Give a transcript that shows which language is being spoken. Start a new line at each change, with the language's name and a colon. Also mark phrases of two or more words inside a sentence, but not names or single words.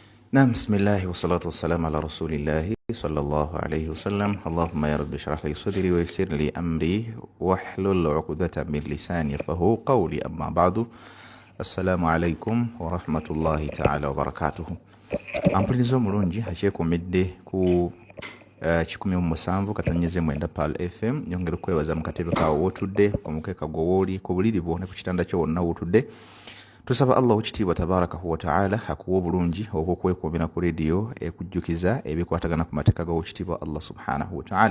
Arabic: نعم، بسم الله والصلاة والسلام على رسول الله صلى الله عليه وسلم. اللهم يا رب اشرح لي صدري ويسر لي أمري واحلل عقدة من لساني يفقهوا قولي. أما بعد، السلام عليكم ورحمة الله تعالى وبركاته.
Ganda: Ampuliriza omulungi akyekomedde ku kikumi mu musanvu katonyeze mwenda PAL FM. Nyongera okwebaza mu katebe kawo w'otudde, omukeeka gwo w'oli, ku buliri bwo ne ku kitanda kyo wonna w'otudde. Tusaba Allah w'ekitiibwa
Arabic: تبارك وتعالى
Ganda: akuwa obulungi obw'okwekomera ku rediyo ekujjukiza ebikwatagana ku mateeka g'owekitiibwa Allah
Arabic: سبحانه وتعالى.